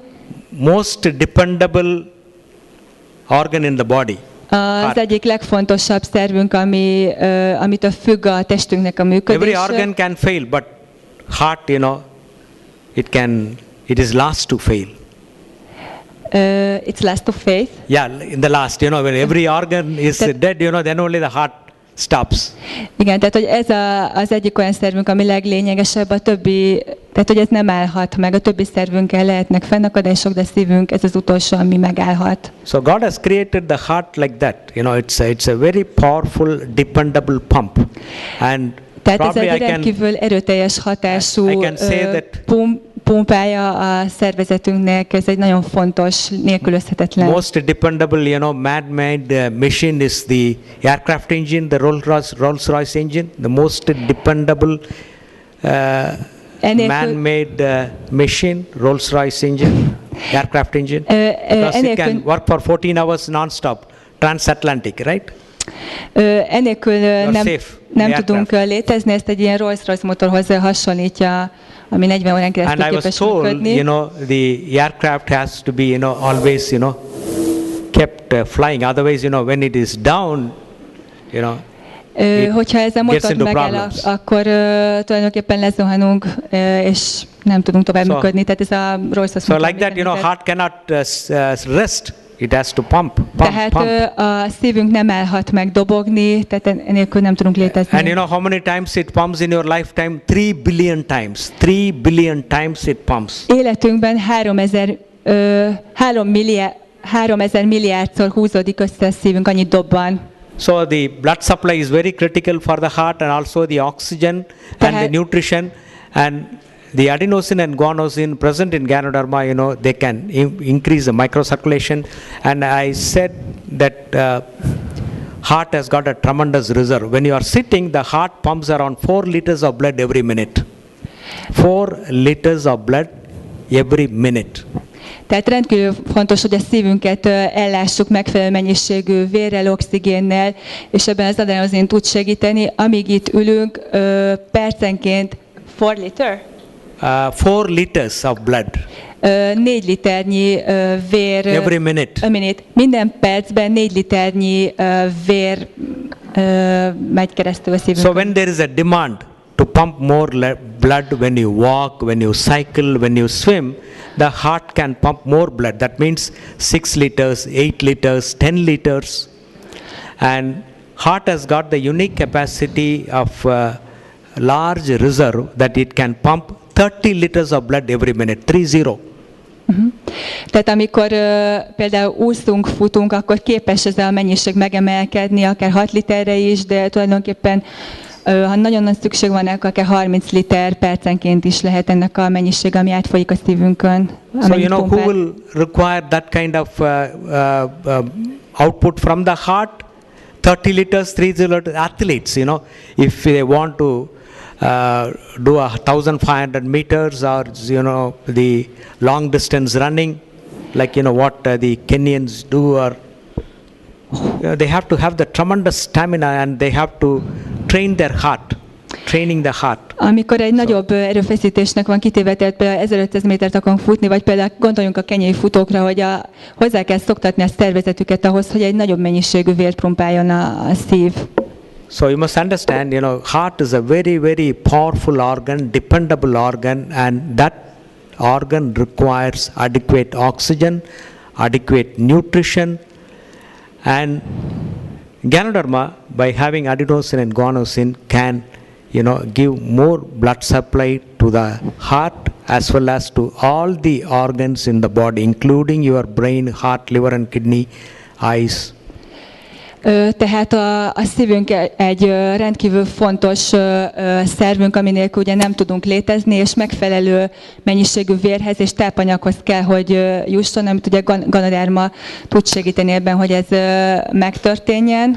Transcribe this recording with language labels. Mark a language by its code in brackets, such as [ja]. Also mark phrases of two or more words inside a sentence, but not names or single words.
[en] Most dependable organ in the body. [hu] Az egyik legfontosabb szervünk, amitől függ a testünknek a működése. [en] Every organ can fail, but heart, it is last to fail. It's last to faith. Yeah, in the last, when every organ is dead, then only the heart stops. [hu] Igen, tehát hogy ez az egyik olyan szervünk, ami leglényegesebb, a többi, tehát hogy ez nem állhat meg, a többi szervünkkel lehetnek fennakadások, de szívünk, ez az utolsó, ami megállhat. [en] So God has created the heart like that. It's a very powerful, dependable pump. And [hu] tehát ez egy rendkívül erőteljes hatású pumpája a szervezetünknek, ez egy nagyon fontos, nélkülözhetetlen. [en] Most dependable, man-made machine is the aircraft engine, the Rolls-Royce engine. The most dependable man-made machine, Rolls-Royce engine, aircraft engine. Because it can work for 14 hours non-stop, transatlantic, right? [hu] Enélkül nem tudunk létezni, ezt egy ilyen Rolls-Royce motorhoz hasonlítja, ami 40 órán keresztül [en] And I was [hu] képes [en] told, [hu] működni. [en] the aircraft has to be, always, kept flying. Otherwise, when it is down, [hu] Hogyha ez a [en] gets [hu] motor [en] into [hu] megáll, [en] problems. [hu] akkor tulajdonképpen lezuhanunk, és nem tudunk tovább működni. Tehát ez a Rolls-Royce [en] So [hu] motor [en] like that, [hu] működik. [en] heart cannot rest. It has to pump. [hu] Tehát a szívünk nem állhat meg dobogni, tehát enélkül nem tudunk létezni. [en] And how many times it pumps in your lifetime? 3 billion times. 3 billion times it pumps. [hu] Életünkben 3000 milliárdszor húzódik össze a szívünk, annyit dobban. [en] So the blood supply is very critical for the heart, and also the oxygen and the nutrition, and the adenosine and guanosine present in Ganoderma, they can increase the microcirculation. And I said that heart has got a tremendous reserve. When you are sitting, the heart pumps around 4 liters of blood every minute. 4 liters of blood every minute. [hu] Tehát rendkívül fontos, hogy a szívünket ellássuk megfelelő mennyiségű vérrel, oxigénnel, és ebben az adenozin tud segíteni. Amíg itt ülünk, percenként 4 liter? [en] 4 liters of blood. [hu] 4 liternyi vér. [en] Every minute. [hu] Minden percben 4 liternyi vér megy keresztül a szívünkön. [en] So when there is a demand to pump more blood when you walk, when you cycle, when you swim, the heart can pump more blood. That means 6 liters, 8 liters, 10 liters. And heart has got the unique capacity of large reserve that it can pump 30 liters of blood every minute, 30. [hu] Tehát amikor például úszunk, futunk, akkor képes ez a mennyiség megemelkedni, akár 6 literre is, de tulajdonképpen ha nagyon nagy szükség van, akkor akár 30 liter percenként is lehet ennek a mennyiség, ami átfolyik a szívünkön. [en] So who will require that kind of output from the heart? 30 liters, 30 liters. Athletes, if they want to do 1,500 meters or the long distance running, like what the Kenyans do, or they have to have the tremendous stamina, and they have to train their heart, training the heart. [hu] Amikor egy nagyobb erőfeszítésnek van kitéve, tehát például 1500 métert akarunk futni, vagy például gondoljunk a kenyai futókra, hogy hozzá kell szoktatni a szervezetüket ahhoz, hogy egy nagyobb mennyiségű vért pumpáljon a szív. [en] So you must understand, heart is a very, very powerful organ, dependable organ, and that organ requires adequate oxygen, adequate nutrition, and Ganoderma, by having adenosine and guanosine, can give more blood supply to the heart as well as to all the organs in the body, including your brain, heart, liver and kidney, eyes. [hu] Tehát a szívünk egy rendkívül fontos szervünk, ami nélkül ugye nem tudunk létezni, és megfelelő mennyiségű vérhez és tápanyaghoz kell, hogy jusson, amit ugye Ganoderma tud segíteni ebben, hogy ez megtörténjen.